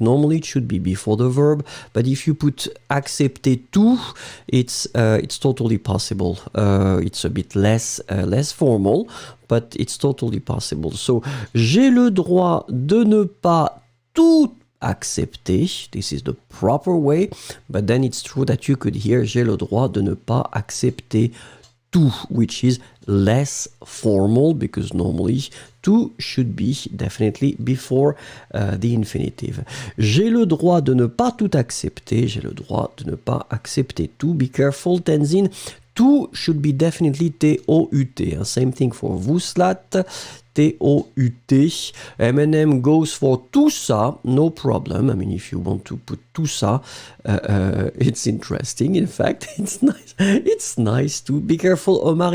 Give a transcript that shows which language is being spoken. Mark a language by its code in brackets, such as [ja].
[en] Normally it should be before the verb, but if you put accepter to, it's totally possible. It's a bit less formal, but it's totally possible. [fr] So, j'ai le droit de ne pas tout accepter. [en] This is the proper way, but then it's true that you could hear [fr] j'ai le droit de ne pas accepter tout, [en] which is less formal, because normally tout should be definitely before the infinitive. [fr] J'ai le droit de ne pas tout accepter. J'ai le droit de ne pas accepter tout. [en] Be careful, Tenzin. Tout should be definitely T-O-U-T. Same thing for Vouslat. T-O-U-T. M&M goes for tout ça, no problem. I mean, if you want to put tout ça, it's interesting. In fact, it's nice. It's nice to be careful, Omar.